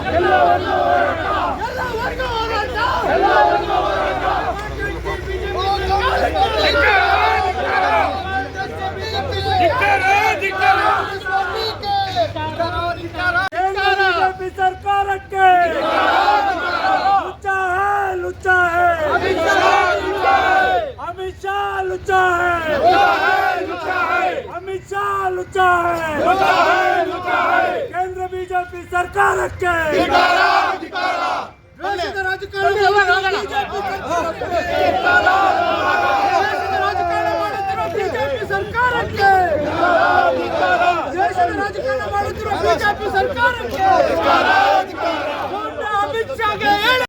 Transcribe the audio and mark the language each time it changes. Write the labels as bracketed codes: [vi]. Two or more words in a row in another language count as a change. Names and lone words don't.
[hi] बीजेपी सरकारಕ್ಕೆ लुच्चा है अमित शाह लुच्चा है अमित शाह लुच्चा है केंद्र बीजेपी सरकारಕ್ಕೆ [kn] ದೇಶದ ರಾಜಕಾರಣ ಬಿಜೆಪಿ ಸರ್ಕಾರಕ್ಕೆ ದೇಶದ ರಾಜಕಾರಣ ಮಾಡುತ್ತಿರುವ ಬಿಜೆಪಿ ಸರ್ಕಾರಕ್ಕೆ ಅಮಿತ್ ಶಾಗೆ